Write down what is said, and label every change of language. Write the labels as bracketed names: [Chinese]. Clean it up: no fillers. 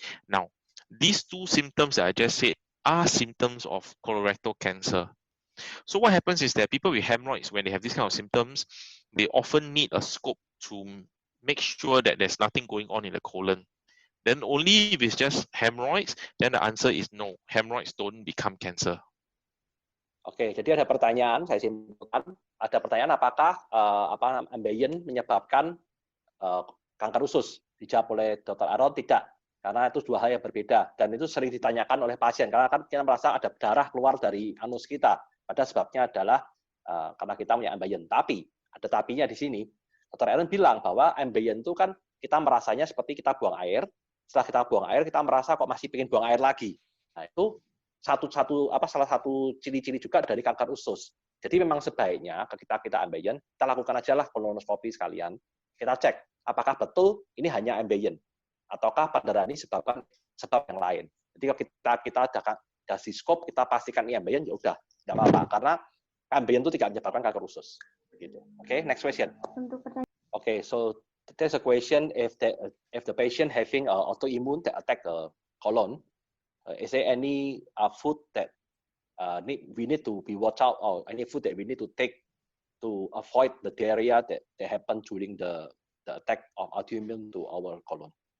[English] Now, these 2 symptoms that I just said are symptoms of colorectal cancer. So what happens is that people with hemorrhoids, when they have these kind of symptoms, they often need a scope to make sure that there's nothing going on in the colon. Then only if it's just hemorrhoids, then the answer is no. Hemorrhoids don't become cancer. [Indonesian] Oke, jadi ada pertanyaan, saya simpulkan. Ada pertanyaan apakah ambeien menyebabkan kanker usus? Dijawab oleh Dr. Aaron, tidak. Karena itu 2 hal yang berbeda. Dan itu sering ditanyakan oleh pasien. Karena kan kita merasa ada darah keluar dari anus kita. Padahal sebabnya adalah karena kita punya ambeien. Tapi, ada tapinya di sini. Dr. Aaron bilang bahwa ambeien itu kan kita merasanya seperti kita buang air. Setelah kita buang air, kita merasa kok masih ingin buang air lagi. Nah, itu salah satu ciri-ciri juga dari kanker usus. Jadi memang sebaiknya ketika kita ambeien, kita lakukan aja lah kolonoskopi sekalian. Kita cek apakah betul ini hanya ambeien ataukah pendarahan ini sebab yang lain. Jadi kalau kita kasih scope, kita pastikan ini ambeien, ya udah nggak apa-apa karena ambeien itu tidak menyebabkan kanker usus. Begitu. Oke, [English] next question. Okay, so there's a question if the patient having autoimmune that attack the colon. Is there any food that we need to be watch out, or any food that we need to take to avoid the diarrhea that happen during the attack of autoimmune to our colon?